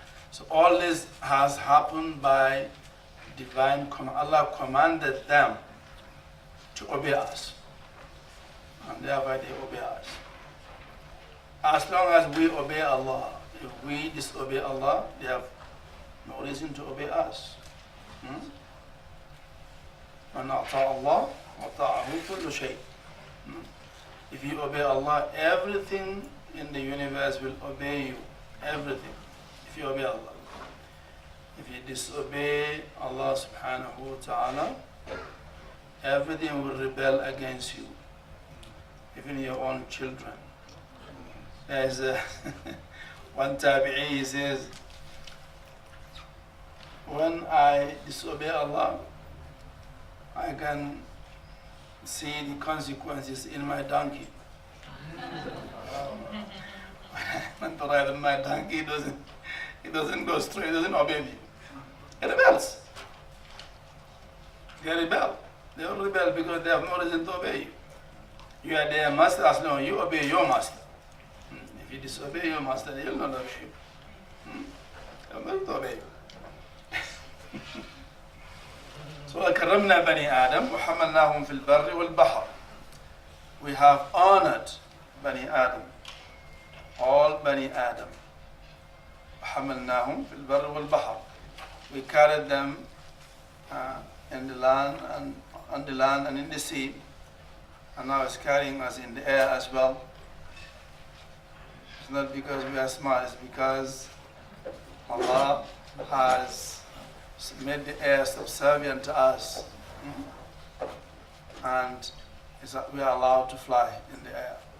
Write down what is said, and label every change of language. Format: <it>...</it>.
<en>So all this has happened by divine command. Allah commanded them to obey us, and thereby they obey us. As long as we obey Allah, if we disobey Allah, they have no reason to obey us.</en> <ar>مَنْ أَطَاعَ اللَّهَ وَطَاعَهُ كُلُّ شَيْءٍ.</ar> <en>If you obey Allah, everything in the universe will obey you, everything, if you obey Allah. If you disobey Allah subhanahu wa ta'ala, everything will rebel against you, even your own children. There's one tabi'i, he says, when I disobey Allah, I can see the consequences in my donkey. When I ride on my donkey, it doesn't go straight, it doesn't obey me. It rebels. They rebel. They will rebel because they have no reason to obey you. You are their master as long as you obey your master. If you disobey your master, they will not obey you. They will not obey you.</en> <ar>So كرمنا بني آدم وحملناهم في البر والبحر.</ar> <en>We have honored Bani Adam, all Bani Adam.</en> <ar>وحملناهم في البر والبحر.</ar> <en>We carried them in the land and on the land and in the sea, and now it's carrying us in the air as well. It's not because we are smart, it's because Allah has made the air subservient to us, and we are allowed to fly in the air.</en>